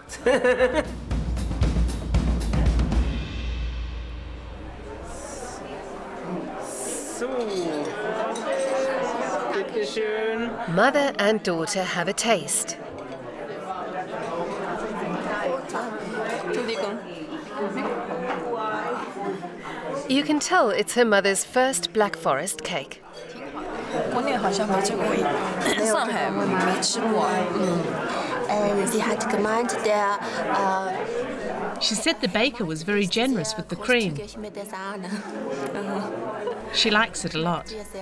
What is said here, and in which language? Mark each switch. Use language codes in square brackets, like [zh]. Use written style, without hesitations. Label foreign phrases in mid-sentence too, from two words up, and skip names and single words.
[en] Mother and daughter have a taste. You can tell it's her mother's first Black Forest cake. [zh] 国内好像没吃过，上海没吃过。 [de] Sie hat gemeint, der [en] She said the baker was very generous with the cream. She likes it a lot.